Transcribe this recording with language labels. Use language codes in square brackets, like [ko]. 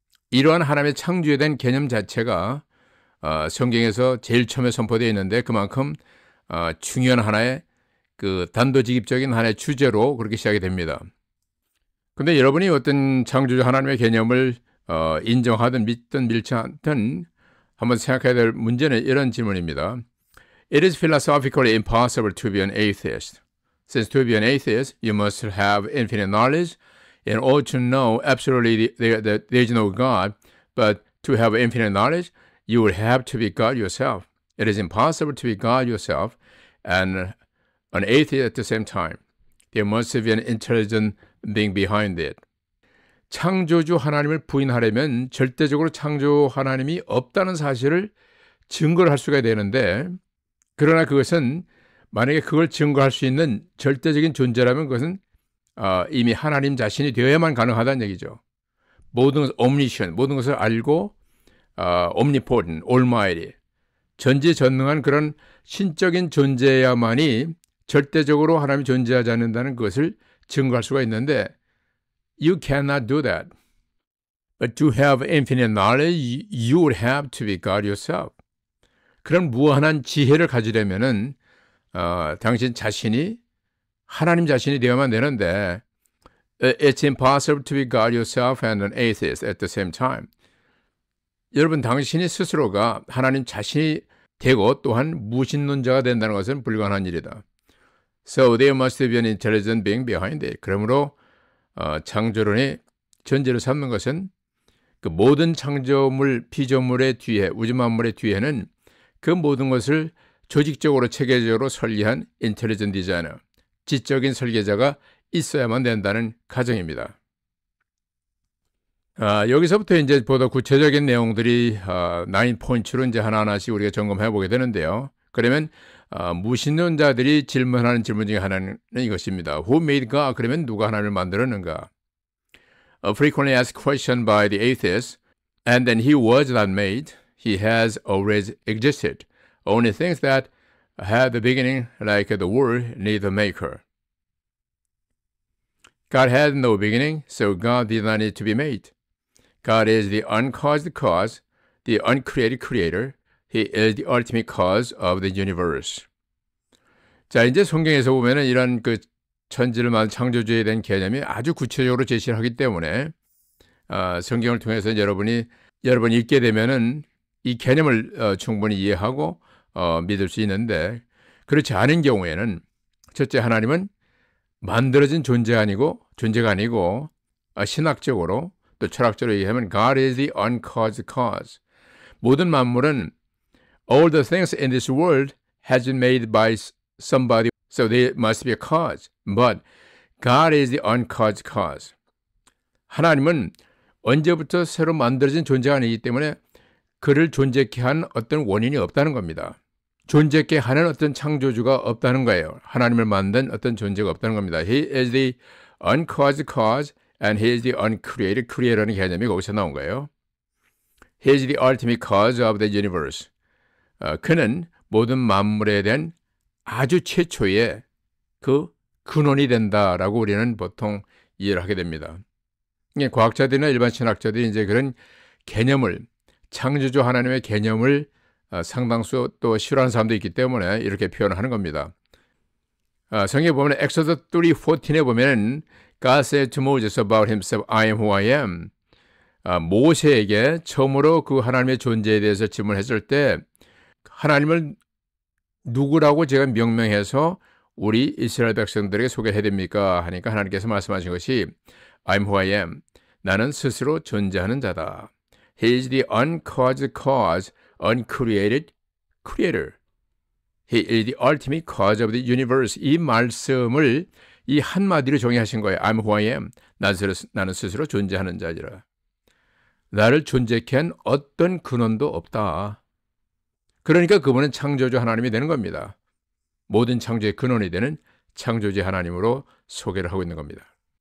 [ko] 이러한 하나님의 창조에 대한 개념 자체가 성경에서 제일 처음에 선포되어 있는데 그만큼 중요한 하나의 그 단도직입적인 하나의 주제로 그렇게 시작이 됩니다. 근데 여러분이 어떤 창조주 하나님의 개념을 인정하든 믿든 믿지 않든 한번 생각해야 될 문제는 이런 질문입니다. [en] It is philosophically impossible to be an atheist. Since to be an atheist, you must have infinite knowledge in order to know absolutely that there is no God. But to have infinite knowledge, you would have to be God yourself. It is impossible to be God yourself and an atheist at the same time. There must be an intelligent being behind it. [ko] 창조주 하나님을 부인하려면 절대적으로 창조 하나님이 없다는 사실을 증거를 할 수가 되는데, 그러나 그것은 만약에 그걸 증거할 수 있는 절대적인 존재라면 그것은 이미 하나님 자신이 되어야만 가능하다는 얘기죠. 모든 것을 omniscient, 모든 것을 알고 omnipotent, almighty, 전지전능한 그런 신적인 존재야만이 절대적으로 하나님이 존재하지 않는다는 것을 증거할 수가 있는데 [en] You cannot do that. But to have infinite knowledge, you would have to be God yourself. [ko] 그런 무한한 지혜를 가지려면은 당신 자신이 하나님 자신이 되어야만 되는데 [en] It's impossible to be God yourself and an atheist at the same time. [ko] 여러분, 당신이 스스로가 하나님 자신이 되고 또한 무신론자가 된다는 것은 불가능한 일이다. [en] So there must be an intelligent being behind it. [ko] 그러므로 창조론의 전제를 삼는 것은 그 모든 창조물, 피조물의 뒤에, 우주만물의 뒤에는 그 모든 것을 조직적으로 체계적으로 설계한 인텔리전트 디자이너, 지적인 설계자가 있어야만 된다는 가정입니다. 여기서부터 이제 보다 구체적인 내용들이 9포인트로 이제 하나하나씩 우리가 점검해 보게 되는데요. 그러면 무신론자들이 질문하는 질문 중에 하나는 이것입니다. [en] Who made God? [ko] 그러면 누가 하나님을 만들었는가? [en] A frequently asked question by the atheist, and then he was not made. He has always existed. Only things that had the beginning, like the world, need a maker. God had no beginning, so God did not need to be made. God is the uncaused cause, the uncreated creator. He is the ultimate cause of the universe. [ko] 자, 이제 성경에서 보면은 이런 그 천지를 만든 창조주에 대한 개념이 아주 구체적으로 제시를 하기 때문에 성경을 통해서 여러분이 읽게 되면은 이 개념을 충분히 이해하고 믿을 수 있는데, 그렇지 않은 경우에는 첫째, 하나님은 만들어진 존재가 아니고 신학적으로 또 철학적으로 얘기하면 [en] God is the uncaused cause. [ko] 모든 만물은 [en] all the things in this world has been made by somebody, so there must be a cause. But God is the uncaused cause. [ko] 하나님은 언제부터 새로 만들어진 존재가 아니기 때문에 그를 존재케 한 어떤 원인이 없다는 겁니다. 존재케 하는 어떤 창조주가 없다는 거예요. 하나님을 만든 어떤 존재가 없다는 겁니다. [en] He is the uncaused cause and he is the uncreated creator [ko] 라는 개념이 거기서 나온 거예요. [en] He is the ultimate cause of the universe. [ko] 그는 모든 만물에 대한 아주 최초의 그 근원이 된다라고 우리는 보통 이해를 하게 됩니다. 과학자들이나 일반 신학자들이 이제 그런 개념을, 창조주 하나님의 개념을 상당수 또 싫어하는 사람도 있기 때문에 이렇게 표현하는 겁니다. 성경에 보면 엑소더 3:14에 보면 [en] God said to Moses about himself, I am who I am. [ko] 모세에게 처음으로 그 하나님의 존재에 대해서 질문했을 때 하나님을 누구라고 제가 명명해서 우리 이스라엘 백성들에게 소개해야 됩니까? 하니까 하나님께서 말씀하신 것이 [en] I'm who I am. [ko] 나는 스스로 존재하는 자다. [en] He is the uncaused cause, uncreated creator. He is the ultimate cause of the universe. [ko] 이 말씀을 이 한마디로 정의하신 거예요. [en] I'm who I am. [ko] 나는 스스로 존재하는 자지라. 나를 존재케 한 어떤 근원도 없다. 그러니까 그분은 창조주 하나님이 되는 겁니다. 모든 창조의 근원이 되는 창조주 하나님으로 소개를 하고 있는 겁니다.